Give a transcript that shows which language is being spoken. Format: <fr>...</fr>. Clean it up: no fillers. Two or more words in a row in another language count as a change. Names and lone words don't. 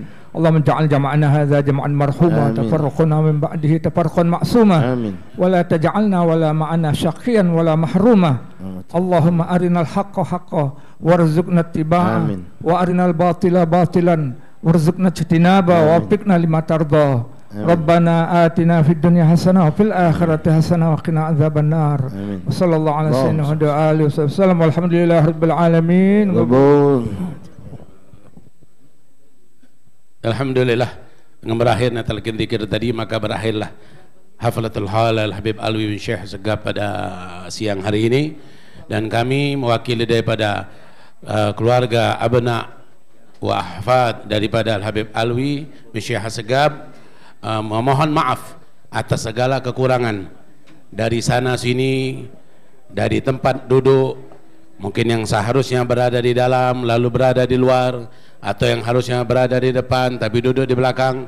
<ar>اللهم اجعل جمعنا هذا جمعا مرحوما تفرقنا من بعده تفرقا معصوما ولا تجعلنا ولا معنا شقيا ولا محروما. اللهم أرنا الحق حقا وارزقنا اتباعه وأرنا الباطل باطلا وارزقنا اجتنابه ووفقنا لما ترضى. ربنا آتنا في الدنيا حسنة وفي الآخرة حسنة وقنا عذاب النار. وصلى الله على سيدنا وآله وسلم والحمد لله رب العالمين.</ar> <id>Alhamdulillah, dengan berakhirnya talqin zikir tadi maka berakhirlah</id> <ar>حفلة حلال</ar> <id>Habib Alwi bin Syekh Segaf pada siang hari ini, dan kami mewakili daripada keluarga</id> <ar>أبناء وأحفاد</ar> <id>daripada Habib Alwi bin Syekh Segaf memohon maaf atas segala kekurangan dari sana sini, dari tempat duduk mungkin yang seharusnya berada di dalam lalu berada di luar, atau yang harusnya berada di depan tapi duduk di belakang.</id>